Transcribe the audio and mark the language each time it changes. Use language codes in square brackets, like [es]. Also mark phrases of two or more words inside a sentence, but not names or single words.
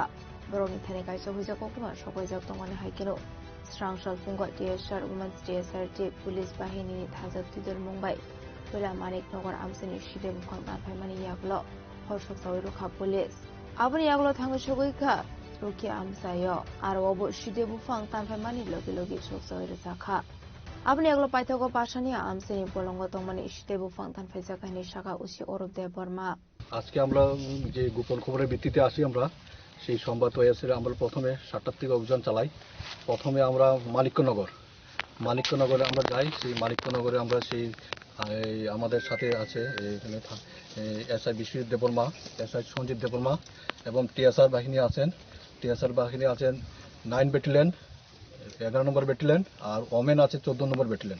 [trp] Boroni Tanika Sohiza Koktuma Shokoizak Tongani Haikino Strang Shal Fungo TSR Women's TSRT Police Bahini Thazak Tidul Mumbai Wila Manik Nogor Amsani Shide Bufangtan Famani Yaklo Hoshok Zawi Rokha Police Abuni Yaklo Thango Shogoika Ruki Amsayo Arwobo Shide Bufangtan Famani Logi Logi Shok Zawi Rosakha Abuni Yaklo Paithogo Pashania Amsani Bolongo Tongmani Shide Bufangtan Faisakani Shaka Usi Orob Deborma [bn] আজকে আমরা যে গোপন খবরের ভিত্তিতে আসি আমরা সেই সংবাদ হয়েছে আমরা প্রথমে ৭টা থেকে অভিযান চালাই প্রথমে আমরা মানিক্যনগরে আমরা যাই সেই মানিক্যনগরে আমরা সেই আমাদের সাথে আছে এখানে এসআই বিশ্বজিৎ দেববর্মা এসআই সঞ্জিত দেববর্মা এবং টিএসআর বাহিনী আছেন টিএসআর বাহিনী আছেন 9 ব্যাটালিয়ন 11 নম্বর ব্যাটালিয়ন, আর ওমেন আছে 14 নম্বর ব্যাটালিয়ন।